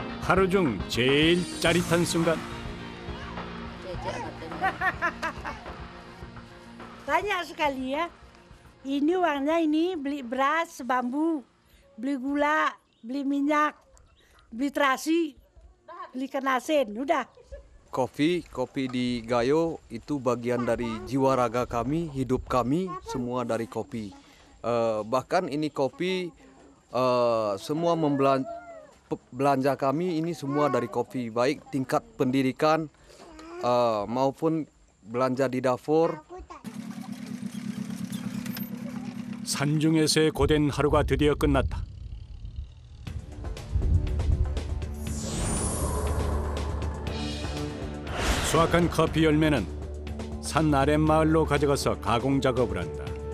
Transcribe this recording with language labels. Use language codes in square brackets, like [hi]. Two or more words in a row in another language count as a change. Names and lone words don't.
[ko] 하루 중 제일 짜릿한 순간. [id] Banyak sekali ya. Ini uangnya ini beli beras, bambu, beli gula, beli minyak, beli terasi, beli ikan asin, udah. Kopi di Gayo itu bagian dari jiwa raga kami, hidup kami, semua dari kopi. Bahkan ini kopi, semua belanja kami ini semua dari kopi, baik tingkat pendidikan maupun belanja di dapur. [ko] 산중에서의 고된 하루가 드디어 끝났다. 수확한 커피 열매는 산 아랫마을로 가져가서 가공 작업을 한다.